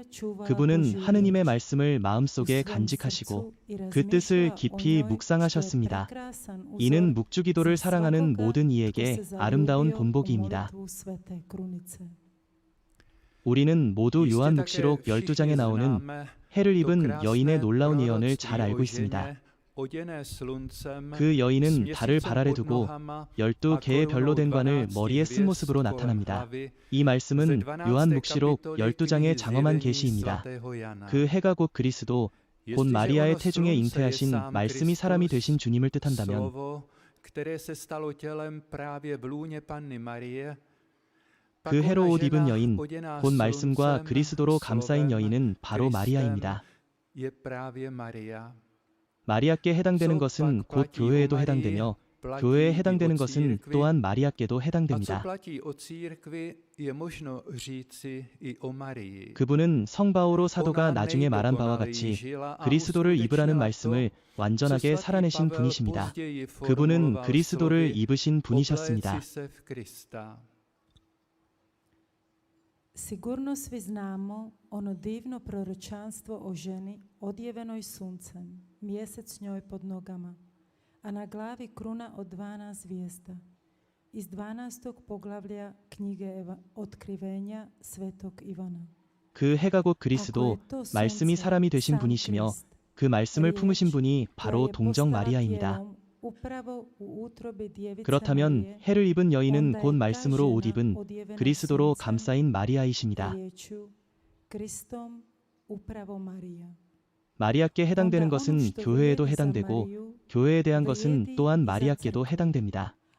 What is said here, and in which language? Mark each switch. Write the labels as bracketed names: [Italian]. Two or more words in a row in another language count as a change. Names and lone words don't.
[Korean] 그분은 하느님의 말씀을 마음속에 간직하시고 그 뜻을 깊이 묵상하셨습니다. 이는 묵주기도를 사랑하는 모든 이에게 아름다운 본보기입니다. 우리는 모두 요한묵시록 12장에 나오는 해를 입은 여인의 놀라운 예언을 잘 알고 있습니다. [Czech] oděné sluncem, [Korean] 그 여인은 [Czech] s [Korean] 달을 [Czech] měsícem [Korean] 발 아래 [Czech] pod [Korean] 두고 [Czech] nohama [Korean] 12개의 [Czech] a [Korean] 별로 된 [Czech] korunou [Korean] 관을 [Czech] 12 [Korean] 머리에 쓴 [Czech] hvězd [Korean] 모습으로 [Czech] kolem [Korean] 나타납니다. [Czech] hlavy. [Korean] 이 말씀은 요한묵시록 12장에 장엄한 [Czech] knihy [Korean] 계시입니다. [Czech] svatého Jana. [Korean] 그 해가 곧 그리스도, 곧 [Czech] Jestliže [Korean] 마리아의 [Czech] ono [Korean] 태중에 [Czech] slunce je [Korean] 잉태하신 [Czech] sám [Korean] 말씀이 사람이 [Czech] Kristus, [Korean] 되신 주님을 뜻한다면 [Czech] slovo, které se stalo tělem právě v lůně Panny Marie, pak [Korean] 그 [Czech] ona [Korean] 해로 옷 입은 [Czech] žena [Korean] 여인, [Czech] oděná [Korean] 곧 말씀과 [Czech] sluncem, [Korean] 그리스도로 감싸인 [Czech] slovem, [Korean] 여인은 바로 [Czech] Kristem, [Korean] 마리아입니다. [Czech] je právě Maria. [Korean] 마리아께 해당되는 [Czech] Co [Korean] 것은 [Czech] pak [Korean] 곧 [Czech] platí o [Korean] 교회에도 [Czech] Marii, [Korean] 해당되며 [Czech] platí [Korean] 교회에 [Czech] i [Korean] 해당되는 [Czech] o [Korean] 것은 [Czech] církvi. [Korean] 또한 마리아께도 [Czech] A co [Korean] 해당됩니다. [Czech] platí o církvi, je možno říci i o Marii. [Korean] 그분은 성 바오로 사도가 [Czech] Ona [Korean] 나중에 말한 바와 [Czech] nejdokonaleji [Korean] 같이 [Czech] žila a [Korean] 그리스도를 입으라는 [Czech] uskutečnila [Korean] 말씀을 [Czech] to, [Korean] 완전하게 [Czech] co svatý [Korean] 살아내신 [Czech] Pavel [Korean] 분이십니다. [Czech] později [Korean] 그분은 [Czech] formuloval [Korean] 그리스도를 [Czech] slovy, [Korean] 입으신 분이셨습니다. [Czech] "Obléci se v Krista." [Croatian] Sigurno svi znamo ono divno proročanstvo o ženi odjevenoj suncem, mjesec njoj pod nogama, a na glavi kruna od 12 zvijezda. Iz 12. poglavlja knjige Otkrivenja svetog Ivana. [Korean] 그 해가 곧 그리스도, 말씀이 사람이 되신 분이시며 그 말씀을 품으신 분이 바로 동정 마리아입니다. 그렇다면 해를 입은 여인은 곧 말씀으로 옷 입은 그리스도로 감싸인 마리아이십니다. 마리아께 해당되는 것은 교회에도 해당되고 교회에 대한 것은 또한 마리아께도 해당됩니다.